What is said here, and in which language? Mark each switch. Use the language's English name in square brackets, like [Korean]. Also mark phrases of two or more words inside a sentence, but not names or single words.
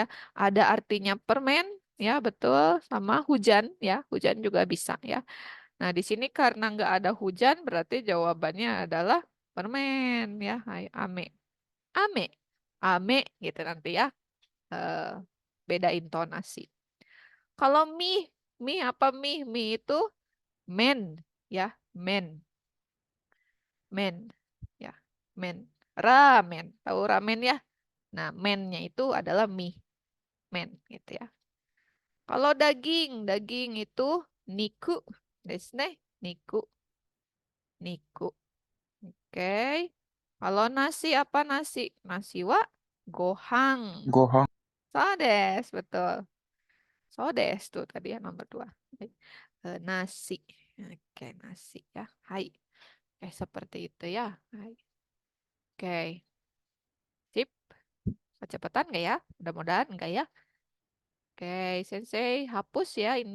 [Indonesian] Ada artinya permen, ya betul, sama hujan ya, hujan juga bisa ya. Nah di sini karena nggak ada hujan, berarti jawabannya adalah permen ya. [Japanese] Hai, ame, ame, ame [Indonesian] gitu nanti ya. Eh, Beda intonasi. Kalau mie, mie apa mie? Mie itu men ya, men, men ya, men. Ramen, tahu ramen ya? Nah, mennya itu adalah mie, men gitu ya. Kalau daging, daging itu [Japanese] niku desu ne, niku, niku. [Indonesian] Oke. Kalau nasi apa nasi? [Japanese] Nasi wa gohang. Gohang. Sodes, [Indonesian] betul. Sodes tuh tadi ya nomor 2. Baik. Nasi. Oke, nasi ya. Hai. Oke, seperti itu ya. Hai. Oke. Sip. Kecepatan nggak ya? Mudah-mudahan enggak ya. Oke, Sensei hapus ya ini.